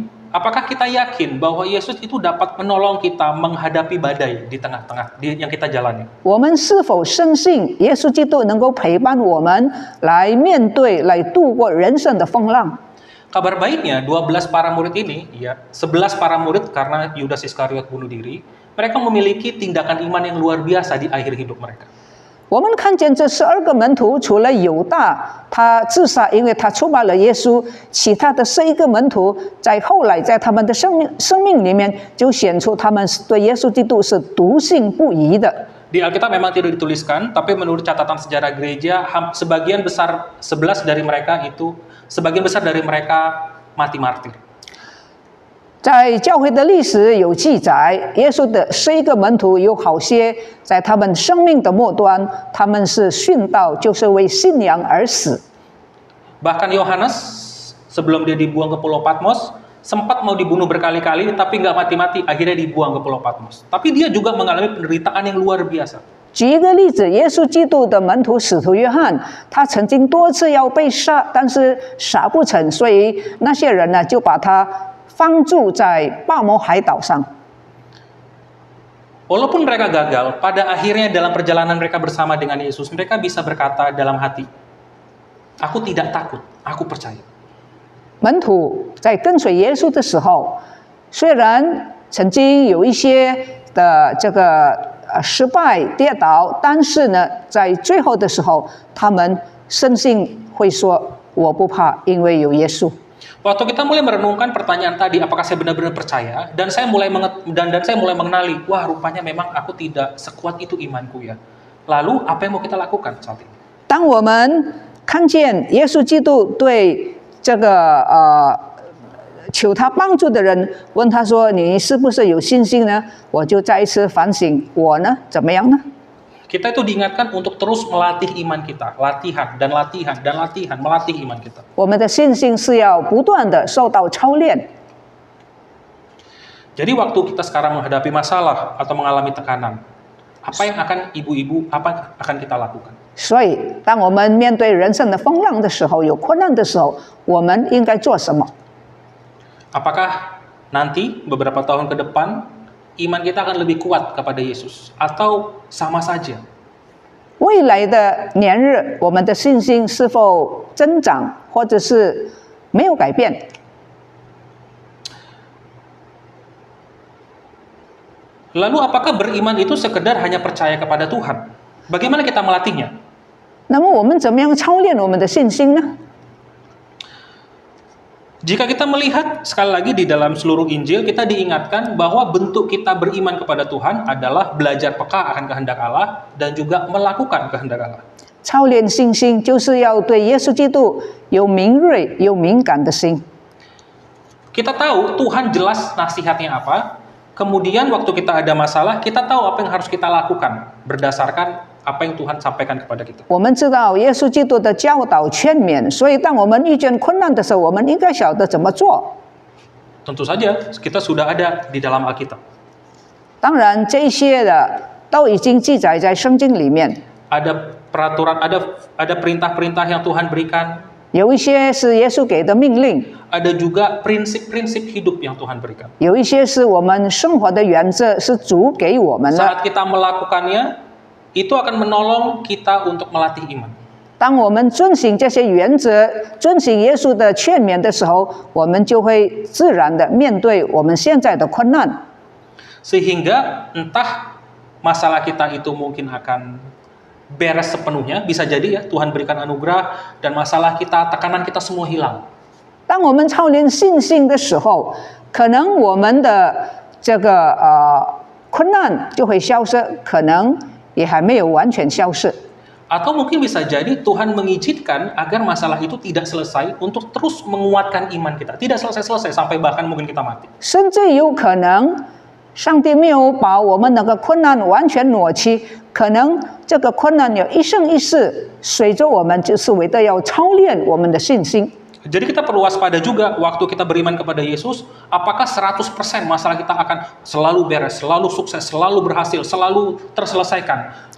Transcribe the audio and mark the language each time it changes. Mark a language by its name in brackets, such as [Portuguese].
[Indonesian] Apakah kita yakin bahwa Yesus itu dapat menolong kita menghadapi badai di tengah-tengah yang kita jalani? [Chinese] 我们是否深信耶稣基督能够陪伴我们来面对、来度过人生的风浪？ [Indonesian] Kabar baiknya 12 para murid ini, ya 11 para murid karena Yudas Iskariot bunuh diri, mereka memiliki tindakan iman yang luar biasa di akhir hidup mereka. [Chinese] 我们看见这12个门徒，除了犹大他自杀，因为他出卖了耶稣，其他的11个门徒在后来在他们的生命里面就显出他们对耶稣基督是笃信不疑的。 [Indonesian] Di Alkitab memang tidak dituliskan, tapi menurut catatan sejarah gereja, sebagian besar 11 dari mereka itu, sebagian besar dari mereka mati martir. [Chinese] 在教会的历史有记载，耶稣的11个门徒有好些在他们生命的末端，他们是殉道，就是为信仰而死。 [Indonesian] Bahkan Yohanes sebelum dia dibuang ke Pulau Patmos sempat mau dibunuh berkali-kali, tapi nggak mati-mati, akhirnya dibuang ke Pulau Patmos. Tapi dia juga mengalami penderitaan yang luar biasa. [Chinese] 举一个例子，耶稣基督的门徒使徒约翰，他曾经多次要被杀，但是杀不成，所以那些人呢就把他放逐在巴摩海岛上。 [Indonesian] Walaupun mereka gagal, pada akhirnya dalam perjalanan mereka bersama dengan Yesus, mereka bisa berkata dalam hati, "Aku tidak takut, aku percaya." [Chinese] 门徒在跟随耶稣的时候，虽然曾经有一些的这个失败跌倒，但是呢，在最后的时候，他们深信会说：“我不怕，因为有耶稣。” [Indonesian] Waktu kita mulai merenungkan pertanyaan tadi, apakah saya benar-benar percaya? Dan saya mulai mengenali, wah rupanya memang aku tidak sekuat itu imanku ya. Lalu apa yang mau kita lakukan saat ini? [Chinese] 当我们看见耶稣基督对这个求他帮助的人问他说：“你是不是有信心呢？” 我就再一次反省，我呢怎么样呢？ [Indonesian] Kita itu diingatkan untuk terus melatih iman kita, latihan dan latihan dan latihan, melatih iman kita. [Chinese] 我们的信心是要不断的受到操练。 [Indonesian] Jadi waktu kita sekarang menghadapi masalah atau mengalami tekanan, apa yang akan ibu-ibu, apa akan kita lakukan? [Chinese] 所以，当我们面对人生的风浪的时候，有困难的时候，我们应该做什么？ [Indonesian] Apakah nanti beberapa tahun ke depan iman kita akan lebih kuat kepada Yesus atau sama saja? [Chinese] 未来的年日，我们的信心是否增长，或者是没有改变？ [Indonesian] Lalu apakah beriman itu sekedar hanya percaya kepada Tuhan? Bagaimana kita melatihnya? [Chinese] 那么我们怎么样操练我们的信心呢？ [Indonesian] Jika kita melihat sekali lagi di dalam seluruh Injil, kita diingatkan bahwa bentuk kita beriman kepada Tuhan adalah belajar peka akan kehendak Allah dan juga melakukan kehendak Allah. [Chinese] 操练信心就是要对耶稣基督有敏锐、有敏感的心。 [Indonesian] Kita tahu Tuhan jelas nasihatnya apa, kemudian waktu kita ada masalah, kita tahu apa yang harus kita lakukan berdasarkan apa yang Tuhan sampaikan kepada kita. [Chinese] 我们知道耶稣基督的教导劝勉，所以当我们遇见困难的时候，我们应该晓得怎么做。 [Indonesian] Tentu saja kita sudah ada di dalam Alkitab. [Chinese] 当然，这一些的都已经记载在圣经里面。 [Indonesian] Ada peraturan, ada perintah-perintah yang Tuhan berikan. [Chinese] 有一些是耶稣给的命令， [Indonesian] Ada juga prinsip-prinsip hidup yang Tuhan berikan. [Chinese] 有一些是我们生活的原则，是主给我们的。 [Indonesian] Saat kita melakukannya, itu akan menolong kita untuk melatih iman. [Chinese] 当我们遵行这些原则，遵行耶稣的劝勉的时候，我们就会自然的面对我们现在的困难。 [Indonesian] Sehingga entah masalah kita itu mungkin akan beres sepenuhnya, bisa jadi ya Tuhan berikan anugerah dan masalah kita, tekanan kita semua hilang. [Chinese] 当我们操练信心的时候，可能我们的这个困难就会消失，可能也还没有完全消失。 [Indonesian] Atau mungkin bisa jadi Tuhan mengizinkan agar masalah itu tidak selesai untuk terus menguatkan iman kita. Tidak selesai-selesai sampai bahkan mungkin kita mati. [Chinese] 甚至有可能，上帝没有把我们那个困难完全挪去，可能这个困难有一生一世随着我们，就是为了要操练我们的信心。 [Indonesian] Jadi kita perlu waspada juga waktu kita beriman kepada Yesus, apakah 100% masalah kita akan selalu beres, selalu sukses, selalu berhasil, selalu terselesaikan?